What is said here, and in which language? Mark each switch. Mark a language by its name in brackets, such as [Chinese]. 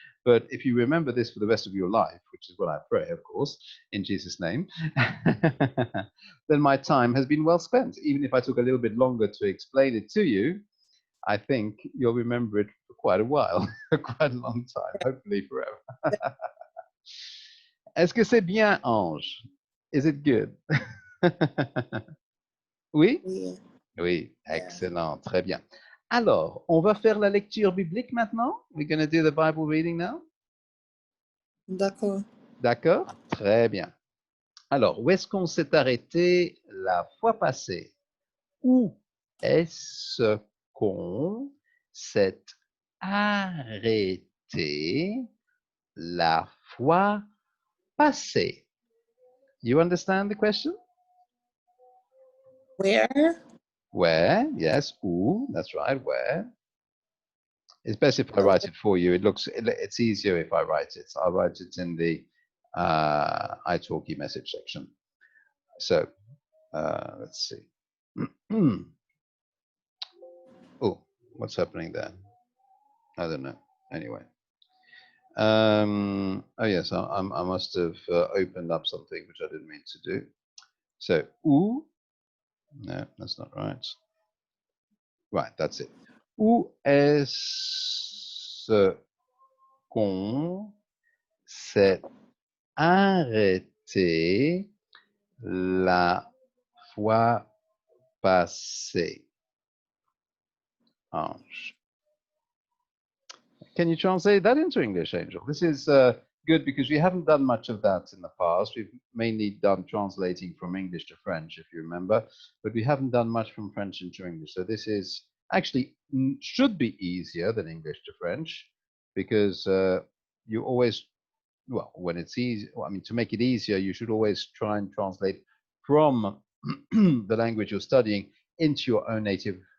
[English] But if you remember this for the rest of your life, which is what I pray, of course, in Jesus' name, then my time has been well spent. Even if I took a little bit longer to explain it to you, I think you'll remember it for quite a while, quite a long time, hopefully forever. [French] Est-ce que c'est bien, Ange? [English] Is it good? [French] Oui? [English] Yeah. [French] Oui, [English] Yeah. [French] excellent, très bien. Alors, on va faire la lecture biblique maintenant. [English] We're going to do the Bible reading now. [French] D'accord. D'accord? Très bien. Alors, où est-ce qu'on s'est arrêté la fois passée? Où est-ce qu'on s'est arrêté la fois passée? [English] You understand the question? Where? Where? Yes. Où? That's right. Where? It's best if I write it for you. It's easier if I write it. I'll write it in the italki message section. So let's see. Oh, what's happening there? I don't know. Anyway. Oh yes, I must have opened up something which I didn't mean to do. So où? No, that's not right. Right, that's it. [French] Où est-ce qu'on s'est arrêté la fois passée? Ange. [English] Can you translate that into English, Angel? This is good because we haven't done much of that in the past. We've mainly done translating from English to French, if you remember, but we haven't done much from French into English. So this is actually should be easier than English to French because you always, well, when it's easy, I mean, to make it easier, you should always try and translate from the language you're studying into your own native